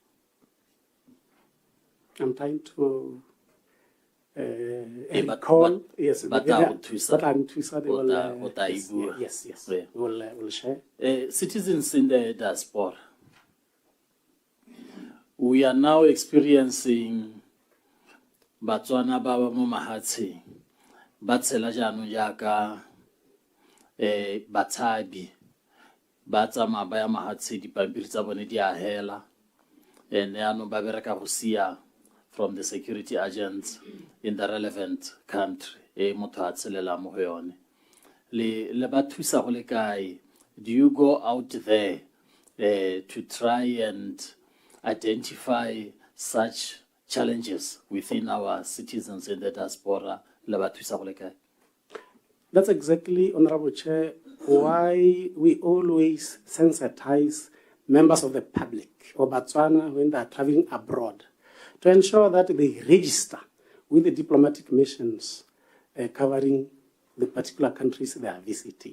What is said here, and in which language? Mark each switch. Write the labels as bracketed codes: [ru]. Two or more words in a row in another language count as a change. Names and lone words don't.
[en] I'm trying to recall. Yes, but I'm too sad. Yes. We'll share. Citizens in the diaspora, we are now experiencing [tn] Botswana ba ba mo mahatsheng ba tshela jaanong jaaka bathabi ba tsamaya ba ya mahatshe dipampiri tsa bone di a hela and yaanong ba bereka go sia [en] from the security agents in the relevant country [tn] motho a tshelela mo go yone le ba thusa go le kae. [en] Do you go out there to try and identify such challenges within our citizens in the diaspora? That's exactly, Honorable Chair, why we always sensitize members of the public or Botswana when they are traveling abroad to ensure that they register with the diplomatic missions covering the particular countries they are visiting.